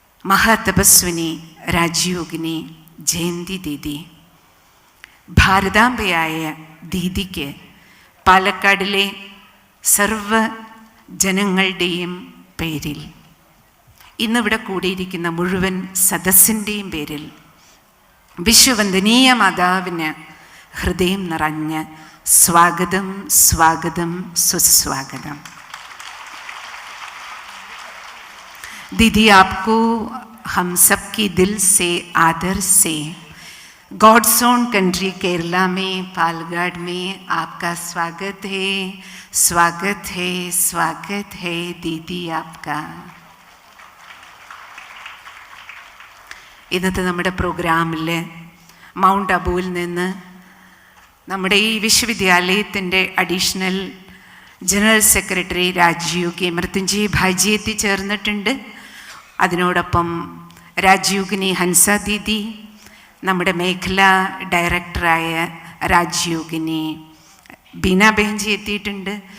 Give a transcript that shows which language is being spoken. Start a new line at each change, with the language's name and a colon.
Malayalam: മഹാതപസ്വിനി രാജയോഗിനി ജയന്തി ദീദി, ഭാരതാംബയായ ദീദിക്ക് പാലക്കാടിലെ സർവ ജനങ്ങളുടെയും പേരിൽ, ഇന്നിവിടെ കൂടിയിരിക്കുന്ന മുഴുവൻ സദസ്സിൻ്റെയും പേരിൽ വിശ്വവന്ദനീയ മാതാവിന് ഹൃദയം നിറഞ്ഞ സ്വാഗതം, സ്വാഗതം, സുസ്വാഗതം.
Hindi: दीदी, आपको हम सबकी दिल से आदर से गॉड्स ओन कंट्री केरला में पालघाट में आपका स्वागत है, स्वागत है, स्वागत है दीदी आपका.
Malayalam: ഇന്നത്തെ നമ്മുടെ പ്രോഗ്രാമിൽ മൗണ്ട് അബുവിൽ നിന്ന് നമ്മുടെ ഈ വിശ്വവിദ്യാലയത്തിൻ്റെ additional general secretary രാജ്യോഗി Mrutyunjay bhaji എത്തിച്ചേർന്നിട്ടുണ്ട്. അതിനോടൊപ്പം രാജ്യോഗിനി ഹൻസ ദീദി, നമ്മുടെ മേഖലാ ഡയറക്ടറായ രാജ്യോഗിനി ബീന ബെഹൻജി എത്തിയിട്ടുണ്ട്.